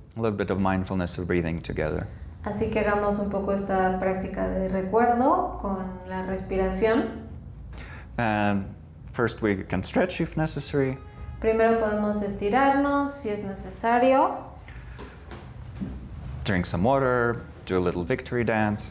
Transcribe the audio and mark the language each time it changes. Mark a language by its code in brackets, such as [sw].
[en] a little bit of mindfulness of breathing together. [es] Así que hagamos un poco esta práctica de recuerdo con la respiración. [en] And first we can stretch if necessary. [es] Primero podemos estirarnos si es necesario, [en] Drink some water, do a little victory dance.